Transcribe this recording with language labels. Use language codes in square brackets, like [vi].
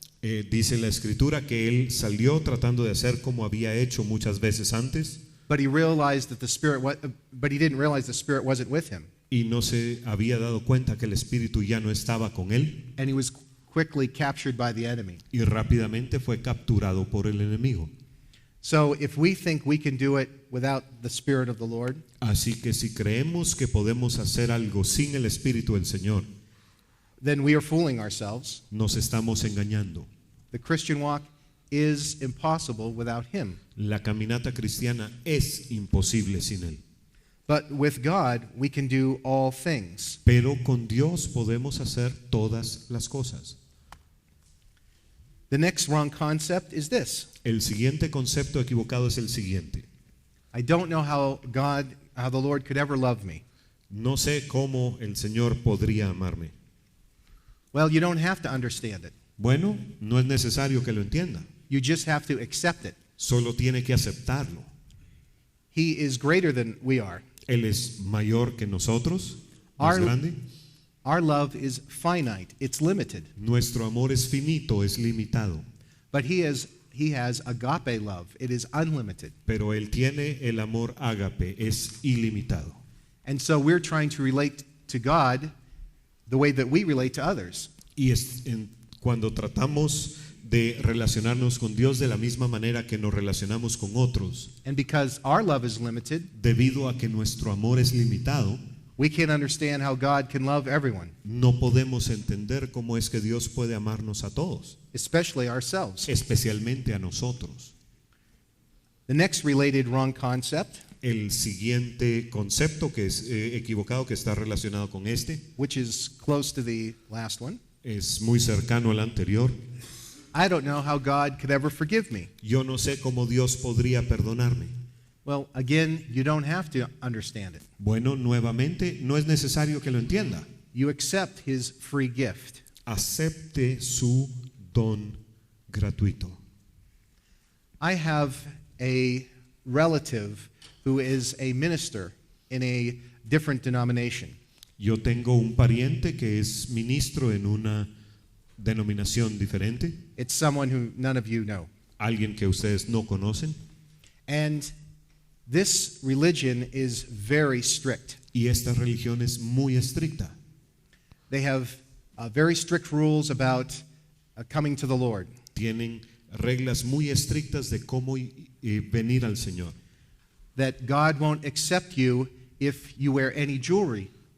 [es] dice la escritura que él salió tratando de hacer como había hecho muchas veces antes, [en] But he realized that but he didn't realize the spirit wasn't with him, [es] y no se había dado cuenta que el espíritu ya no estaba con él, [en] and he was quickly captured by the enemy. [es] y rápidamente fue capturado por el enemigo. [en] So if we think we can do it without the spirit of the Lord, [es] Así que si creemos que podemos hacer algo sin el espíritu del Señor, [en] then we are fooling ourselves. [es] nos estamos engañando. [en] The Christian walk is impossible without him. [es] La caminata cristiana es imposible sin él. [en] But with God, we can do all things. [es] Pero con Dios podemos hacer todas las cosas. [en] The next wrong concept is this. [es] El siguiente concepto equivocado es el siguiente. [en] I don't know how the Lord could ever love me. [es] No sé cómo el Señor podría amarme. [en] Well, you don't have to understand it. [es] Bueno, no es necesario que lo entienda. [en] You just have to accept it. [es] Solo tiene que aceptarlo. [en] He is greater than we are. [es] Él es mayor que nosotros, más grande. [en] Our love is finite. It's limited. [es] Nuestro amor es finito, es limitado. [en] But he has agape love. It is unlimited. [es] Pero Él tiene el amor ágape, es ilimitado. [en] And so we're trying to relate to God the way that we relate to others. [es] Y cuando tratamos de relacionarnos con Dios de la misma manera que nos relacionamos con otros, [en] And because our love is limited, [es] debido a que nuestro amor es limitado, [en] We can't understand how God can love everyone, [es] No podemos entender cómo es que Dios puede amarnos a todos, [en] especially ourselves. [es] especialmente a nosotros. [en] The next related wrong concept, [es] El siguiente concepto que es equivocado, que está relacionado con este, [en] which is close to the last one, [es] es muy cercano al anterior. [en] I don't know how God could ever forgive me. [es] Yo no sé cómo Dios podría perdonarme. [en] Well, again, you don't have to understand it. [es] Bueno, nuevamente, no es necesario que lo entienda. [en] You accept his free gift. [es] Acepte su don gratuito. [en] I have a relative who is a minister in a different denomination. [es] Yo tengo un pariente que es ministro en una denominación diferente, [en] It's someone who none of you know. [es] alguien que ustedes no conocen, [en] And this religion is very strict. [es] y esta religión es muy estricta. [en] They have very strict rules about coming to the Lord. [es] Tienen reglas muy estrictas de cómo venir al Señor. [en] That God won't accept you if you wear any jewelry.